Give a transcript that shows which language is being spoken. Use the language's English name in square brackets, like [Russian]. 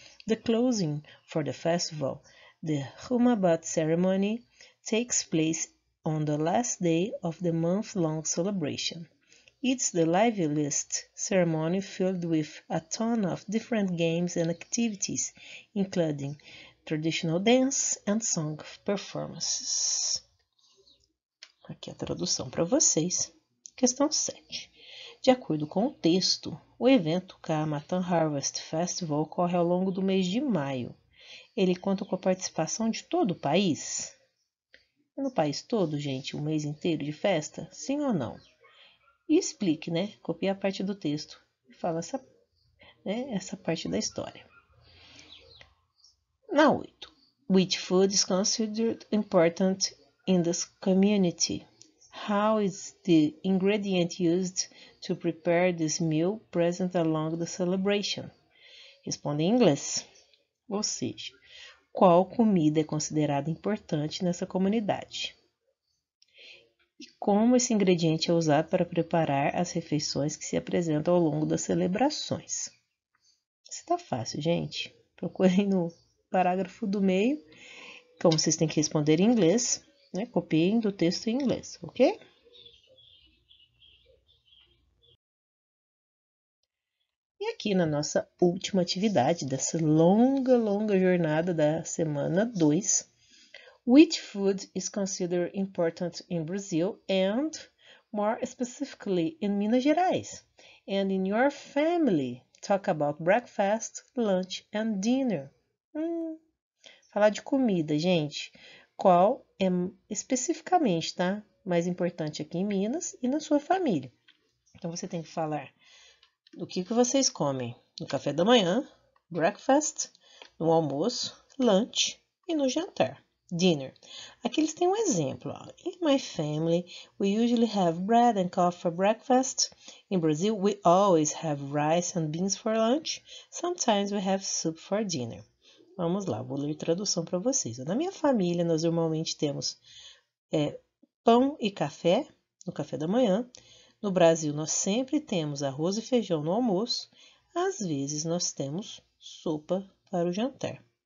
[English] The closing for the festival, the Humabat ceremony, takes place on the last day of the month-long celebration. It's the liveliest ceremony filled with a ton of different games and activities, including traditional dance and song performances. [Portuguese] Aqui a tradução para vocês. Questão 7. De acordo com o texto, o evento Kaamatan Harvest Festival ocorre ao longo do mês de maio. Ele conta com a participação de todo o país? É no país todo, gente, o mês inteiro de festa? Sim ou não? E explique, né? Copie a parte do texto e fala essa parte da história. Na 8. [English] Which food is considered important in this community? How is the ingredient used to prepare this meal present along the celebration? Responda em inglês. [Portuguese] Ou seja, qual comida é considerada importante nessa comunidade? E como esse ingrediente é usado para preparar as refeições que se apresentam ao longo das celebrações? Isso tá fácil, gente. Procurem no parágrafo do meio. Como vocês têm que responder em inglês, né? Copiem do texto em inglês, ok? E aqui na nossa última atividade dessa longa jornada da semana 2, [English] which food is considered important in Brazil and, more specifically, in Minas Gerais? And in your family, talk about breakfast, lunch and dinner. [Portuguese] Falar de comida, gente. Qual é especificamente, tá? Mais importante aqui em Minas e na sua família. Então você tem que falar do que vocês comem no café da manhã, breakfast, no almoço, lunch e no jantar, dinner. Aqui eles têm um exemplo. Ó. [English] In my family, we usually have bread and coffee for breakfast. In Brazil, we always have rice and beans for lunch. Sometimes we have soup for dinner. [Portuguese] Vamos lá, vou ler tradução para vocês. Na minha família, nós normalmente temos pão e café no café da manhã. No Brasil, nós sempre temos arroz e feijão no almoço. Às vezes, nós temos sopa para o jantar.